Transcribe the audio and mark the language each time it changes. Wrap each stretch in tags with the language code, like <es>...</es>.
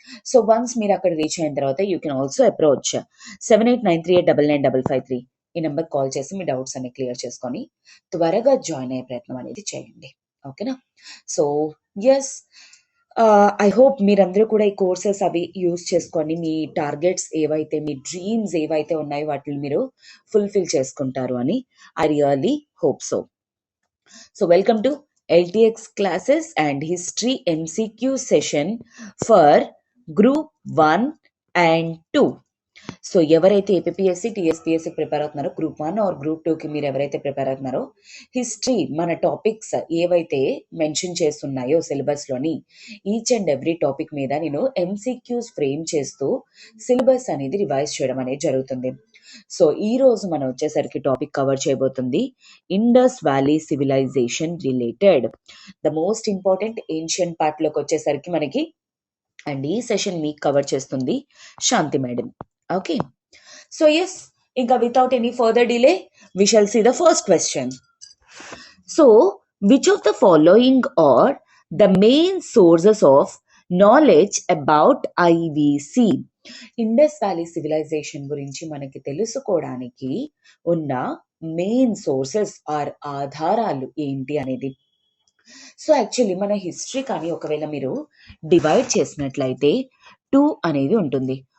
<te>So once మీరు అక్కడ reach అయిన తర్వాత</te> <en>you can also approach</en> <te>7893899553 ఈ నెంబర్ కాల్ చేసి మీ డౌట్స్ అన్ని క్లియర్ చేసుకొని త్వరగా జాయిన్ అయ్యే ప్రయత్నం అనేది చేయండి, ఓకేనా? సో ఎస్, ఐ హోప్ మీరందరూ కూడా ఈ కోర్సెస్ అవి యూజ్ చేసుకొని మీ టార్గెట్స్ ఏవైతే, మీ డ్రీమ్స్ ఏవైతే ఉన్నాయో వాటిని మీరు ఫుల్ఫిల్ చేసుకుంటారు అని</te> <en>I really hope so. So welcome to LTX classes and history MCQ session for group 1 and 2.</en> <te>So ఎవరైతే ఏపీఎస్సి టీఎస్పీఎస్సి ప్రిపేర్ అవుతున్నారో గ్రూప్ 1 ఆర్ గ్రూప్ 2కి మీరు ఎవరైతే ప్రిపేర్ అవుతున్నారో హిస్టరీ మన టాపిక్స్ ఏవైతే mention చేస్తున్నాయో సిలబస్లోని each and every topic మీద నేను ఎంసీక్యూస్ ఫ్రేమ్ చేస్తూ సిలబస్ అనేది రివైజ్ చేయడం అనేది జరుగుతుంది. సో ఈ రోజు మనం వచ్చేసరికి టాపిక్ కవర్ చేయబోతుంది Indus valley civilisation related, the most important ancient పార్ట్లోకి వచ్చేసరికి మనకి. అండ్ ఈ సెషన్ మీకు కవర్ చేస్తుంది శాంతి madam.</te> <en>Okay, so yes, Inka, without any further delay, we shall see the first question. So, which of the following are the main sources of knowledge about IVC?</en> <te>Indus valley civilisation గురించి మనకి తెలుసుకోవడానికి ఉన్న main sources are ఆధారాలు ఏంటి అనేది. So actually మన history కానీ ఒకవేళ మీరు డివైడ్ చేసినట్లయితే 2 అనేది ఉంటుంది.</te>